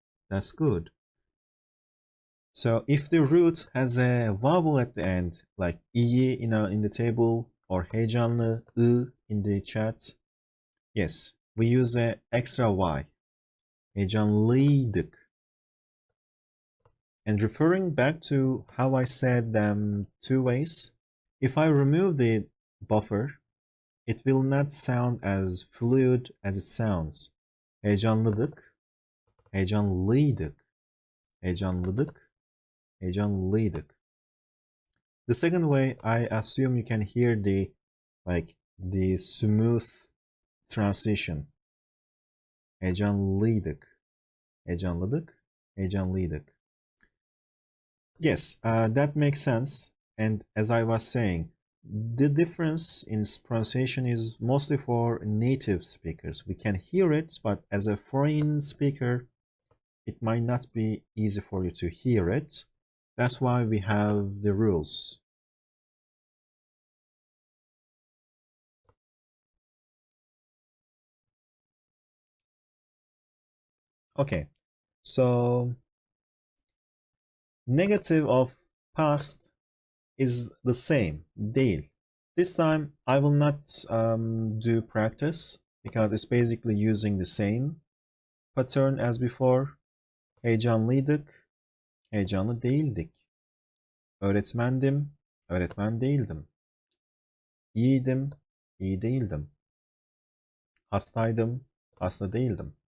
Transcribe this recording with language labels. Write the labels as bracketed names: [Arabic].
[English] That's good. So if the root has a vowel at the end, like iyi in the table, or heyecanlı, ı in the chat, yes, we use an extra y. [Turkish] Heyecanlıydık. [English] And referring back to how I said them two ways, if I remove the buffer, it will not sound as fluid as it sounds. [Turkish] Heyecanlıdık, heyecanlıydık, heyecanlıdık, heyecanlıydık. [English] The second way, I assume you can hear the smooth transition. [Turkish] Heyecanlıydık, heyecanlıdık, heyecanlıydık. [English] Yes, that makes sense. And as I was saying, the difference in pronunciation is mostly for native speakers. We can hear it, but as a foreign speaker, it might not be easy for you to hear it. That's why we have the rules. Okay, so negative of past is the same, değil. This time I will not do practice because it's basically using the same pattern as before. [Turkish] Heyecanlıydık, Heyecanlı değildik. Öğretmendim, öğretmen değildim. İyiydim, iyi değildim. Hastaydım, hasta değildim.